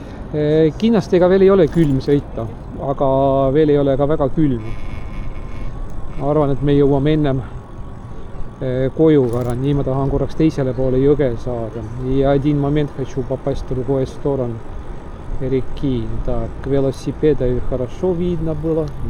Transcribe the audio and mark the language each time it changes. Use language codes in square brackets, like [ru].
[et] Kindlasti ega veel ei ole külm sõita, aga veel ei ole ka väga külm. Ma arvan, et me jõuame ennem koju гарантии. Nii ma tahan korraks teisele poole jõge saada. [ru] И один момент хочу попасть в другую сторону реки. Так, велосипеды хорошо видно было.